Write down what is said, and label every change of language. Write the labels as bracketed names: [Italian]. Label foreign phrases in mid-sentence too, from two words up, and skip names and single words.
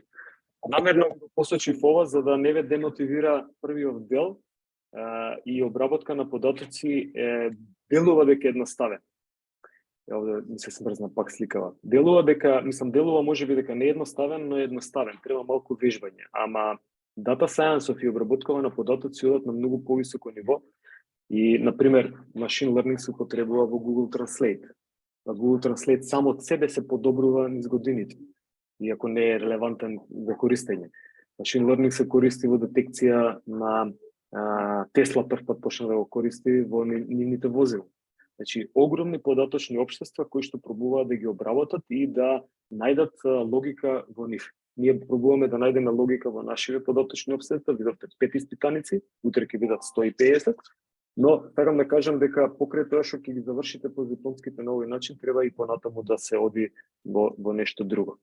[Macedonian] Намерно го посочив ова за да не ве демотивира првиот дел и обработка на податоци делува дека едноставен. Овде ми се смрзна пак сликава. Делува можеби дека не е едноставен, но е едноставен. Треба малку вежбање. Ама [English] data science [Macedonian] и обработкава на податоци одат на многу повисоко ниво. И, например, [English] machine learning [Macedonian] се употребува во Google Translate. Google Translate само од себе се подобрува низ годините, иако не е релевантен за користење. [English] Machine learning [Macedonian] се користи во детекција на Тесла првпат почна да го користи во нивните возила. Значи, огромни податочни општества кои што пробуваат да ги обработат и да најдат логика во нив. Ние пробуваме да најдеме логика во нашите податочни општества, видовте 5 испитаници, утре ќе бидат 150, но сакам да кажам дека покрај тоа што ќе ги завршите постдипломските на овој начин, треба и понатаму да се оди во нешто друго.